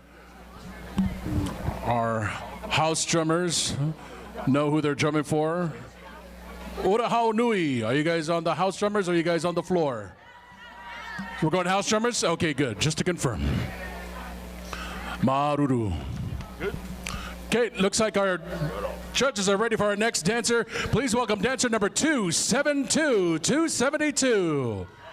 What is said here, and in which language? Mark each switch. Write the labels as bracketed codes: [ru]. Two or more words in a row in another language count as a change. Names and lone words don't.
[en] our house drummers know who they're drumming for. Ora hao nui. Are you guys on the house drummers or are you guys on the floor? We're going house drummers? Okay, good. Just to confirm. Maruru. Good. Okay, looks like our judges are ready for our next dancer. Please welcome dancer number 272, 272.